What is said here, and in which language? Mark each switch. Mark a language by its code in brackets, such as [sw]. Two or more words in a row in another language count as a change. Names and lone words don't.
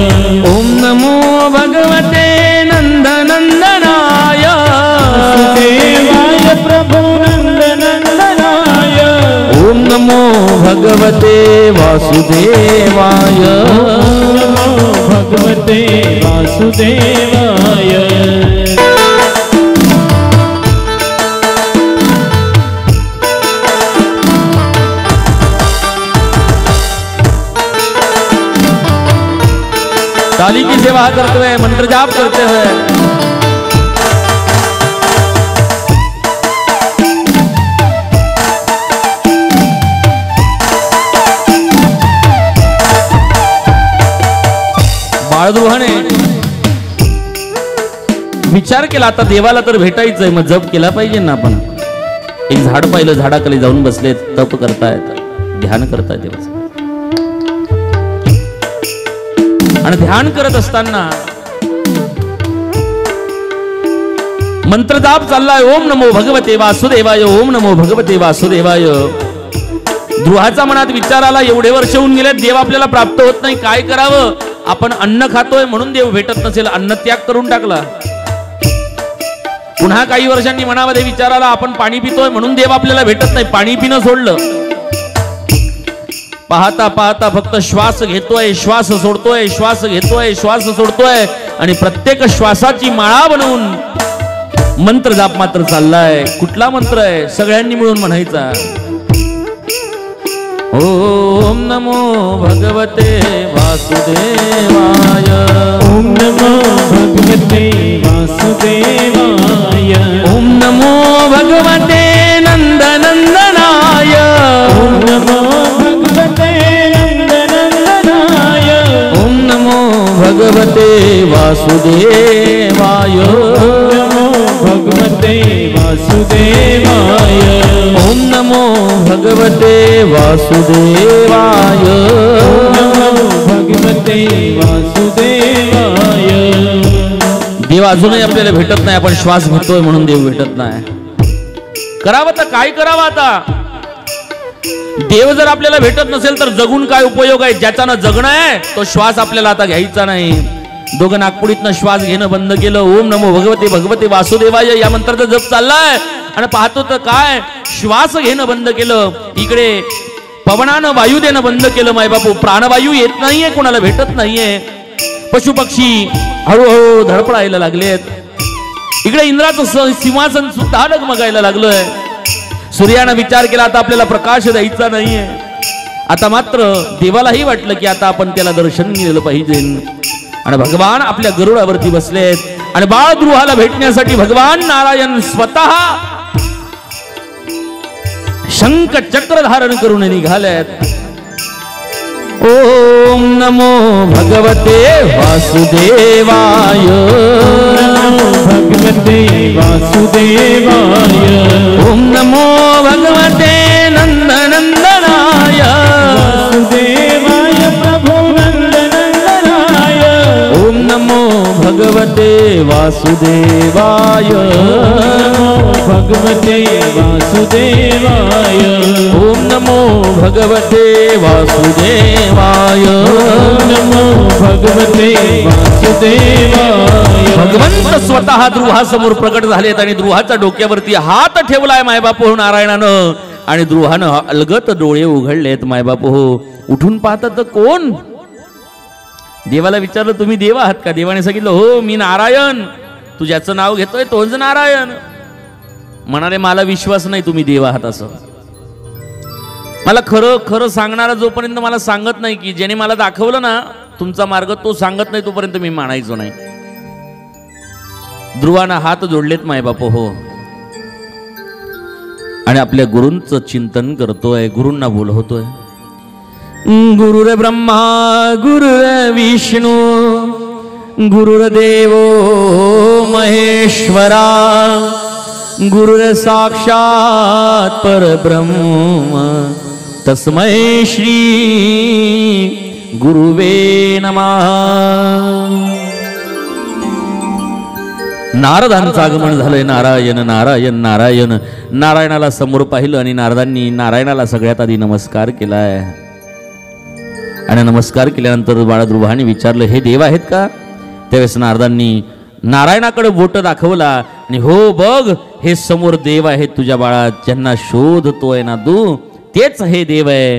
[sa] ओम नमो भगवते नंदनंदनाय वासुदेवाय प्रभु नंदनंदनाय ओम नमो भगवते वासुदेवाय नमो भगवते वासुदेवाय [hi] ताली की सेवा करते हुए मंत्र जाप करते हुए बाळध्रुवाने [mr] विचार केला आता देवाला तर भेटायचंय मग जप केला पाहिजे ना आपण. एक झाड पाहिलं झाडाखाली जाऊन बसलेत तप करतायत ध्यान करतायत देवाचं. आणि ध्यान करत असताना मंत्र जाप चाललाय. [sa] ओम नमो भगवते वासुदेवाय ओम नमो भगवते वासुदेवाय. [mr] द्रुहाचा मनात विचार आला एवढे वर्ष होऊन गेले देव आपल्याला प्राप्त होत नाही काय करावं. आपण अन्न खातोय म्हणून देव भेटत नसेल, अन्न त्याग करून टाकला. पुन्हा काही वर्षांनी मनामध्ये विचार आला आपण पाणी पितोय म्हणून देव आपल्याला भेटत नाही, पाणी पिणं सोडलं. पाहता पाहता फक्त श्वास घेतोय, श्वास सोडतोय, श्वास घेतोय, श्वास सोडतोय आणि प्रत्येक श्वासाची माळा बनवून मंत्र जाप मात्र चाललाय. कुठला मंत्र आहे? सगळ्यांनी मिळून म्हणायचा. [sa] ओम नमो भगवते वासुदेवाय. ओम नमो भगवते वासुदेवाय. ओम नमो भगवते नंदनंदनाय. ओम नमो भगवते नंदनंदनाय. ओम नमो भगवते वासुदेवाय. ओम नमो भगवते वासुदेवाय. ओम नमो भगवते वासुदेवाय. ओम नमो भगवते वासुदेवाय. [mr] देव अजूनही आपल्याला भेटत नाही, आपण श्वास घेतोय म्हणून देव भेटत नाही. करावं तर काय करावं आता? देव जर आपल्याला भेटत नसेल तर जगून काय उपयोग आहे? ज्याच्यानं जगणं आहे तो श्वास आपल्याला आता घ्यायचा नाही. दोघं नागपुडीतनं श्वास घेणं बंद केलं. [sa] ओम नमो भगवते भगवते वासुदेवाय [mr] या मंत्राचा जप चाललाय आणि पाहतो तर काय श्वास घेणं बंद केलं. इकडे पवनानं वायू देणं बंद केलं. माय बापू प्राणवायू येत नाहीये, कोणाला भेटत नाहीये. पशु पक्षी हळूहळू धडपडायला लागलेत. इकडे इंद्राचं सिंहासन सुद्धा डगमगायला लागलोय. सूर्यानं विचार केला आता आपल्याला प्रकाश द्यायचा नाहीये. आता मात्र देवालाही वाटलं की आता आपण त्याला दर्शन दिलं पाहिजे. आणि भगवान आपल्या गरुडावरती बसलेत आणि बाळद्रुहाला भेटण्यासाठी भगवान नारायण स्वतः शंख चक्र धारण करून निघालेत. [sa] ओम नमो भगवते वासुदेवाय. भगवते वासुदेवाय. ओम नमो भगवते नंदनंदनाय. वासुदेवाय प्रभु नंदनंदनाय. ओम नमो भगवते वासुदेवाय. भगवते वासुदेवाय. ओम नमो भगवते वासुदेवाय. ओम नमो भगवते वासुदेवाय. [mr] भगवंत स्वतः द्रुहासमोर प्रकट झालेत आणि द्रुहाच्या डोक्यावरती हात ठेवलाय मायबापू नारायणानं आणि द्रुहानं अलगत डोळे उघडलेत. मायबापू उठून पाहतात तर कोण? देवाला विचारलं तुम्ही देव आहात का? देवाने सांगितलं हो मी नारायण. तू ज्याचं नाव घेतोय तोच नारायण. म्हणाले मला विश्वास नाही तुम्ही देव आहात असं. मला खरं खरं सांगणारा जोपर्यंत मला सांगत नाही की ज्याने मला दाखवलं ना तुमचा मार्ग तो सांगत नाही तोपर्यंत मी मानायचो नाही. ध्रुवानं हात जोडलेत मायबापू हो आणि आपल्या गुरूंचं चिंतन करतोय, गुरूंना बोलवतोय. [sa] गुरुर ब्रह्मा गुरुर विष्णू गुरुर्देवो महेश्वरा गुरुर साक्षात परब्रह्म तस्मै श्री गुरुवे नमः. [mr] नारदांचं आगमन झालंय. नारायण नारायण नारायण. नारायणाला समोर पाहिलं आणि नारदांनी नारायणाला सगळ्यात आधी नमस्कार केलाय. आणि नमस्कार केल्यानंतर बाळद्रुभाने विचारलं हे देव आहेत का? त्यावेळेस नारदांनी नारायणाकडे बोट दाखवला आणि हो बघ हे समोर देव आहेत तुझ्या बाळा, ज्यांना शोधतोय ना तू तेच हे देव आहे.